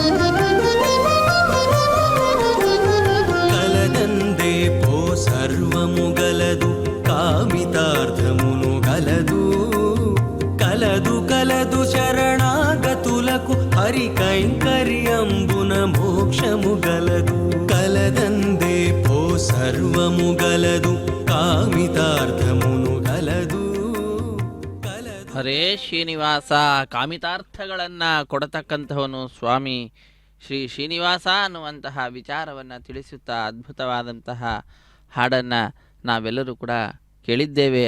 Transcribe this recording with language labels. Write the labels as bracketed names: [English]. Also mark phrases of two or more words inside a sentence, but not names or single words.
[Telugu] కలదందే పో సర్వము గలదు కామితార్థమును గలదు కలదు కలదు శరణాగతులకు హరి కైంకర్యంబున మోక్షము గలదు కలదందే పో సర్వము గలదు కామితార్థమును గలదు [Kannada] ಹರೇ ಶ್ರೀನಿವಾಸ ಕಾಮಿತಾರ್ಥಗಳನ್ನು ಕೊಡತಕ್ಕಂಥವನು ಸ್ವಾಮಿ ಶ್ರೀ ಶ್ರೀನಿವಾಸ ಅನ್ನುವಂತಹ ವಿಚಾರವನ್ನು ತಿಳಿಸುತ್ತಾ ಅದ್ಭುತವಾದಂತಹ ಹಾಡನ್ನು ನಾವೆಲ್ಲರೂ ಕೂಡ ಕೇಳಿದ್ದೇವೆ.